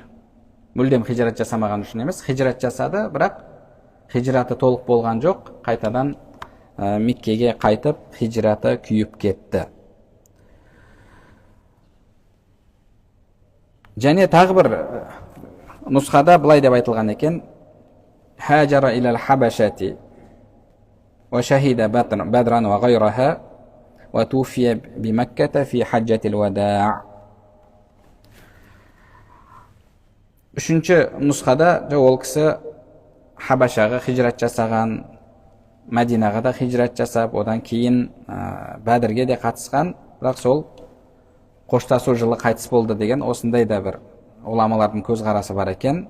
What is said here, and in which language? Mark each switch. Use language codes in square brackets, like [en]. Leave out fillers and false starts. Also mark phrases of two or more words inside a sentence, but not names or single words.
[kk] Мүлдем хижрат жасамаған үшін емес, хижрат жасады, бірақ хижраты толық болған жоқ, қайтадан Меккеге қайтып, хижраты күйіп кетті. Және тағы бір нұсқада былай деп айтылған екен: [ar] هاجر إلى الحبشة وشهد بدرا وغيرها وتوفي بمكة في حجة الوداع. [kk] Үшінші нұсқада ол кісі Хабашаға хижрат жасаған, Мәдинаға да хижрат жасап, одан кейін Бәдірге де қатысқан, бірақ сол қоштасу жылы қайтыс болды деген осындай да бір ғұламалардың көзқарасы бар екен.